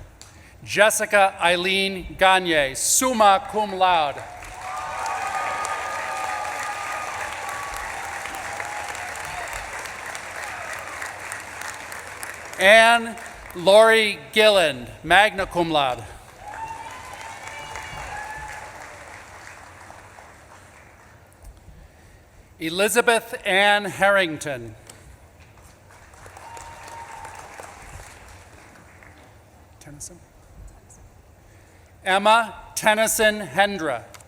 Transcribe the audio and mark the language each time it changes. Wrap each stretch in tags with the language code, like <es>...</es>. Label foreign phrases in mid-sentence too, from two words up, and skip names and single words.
<en>Jessica Eileen Gagne,</en> <la>summa cum laude.</la> <en>Anne Lori Gilland,</en> <la>magna cum laude.</la> <en>Elizabeth Ann Harrington. Tennyson. Emma Tennyson Hendra.</en>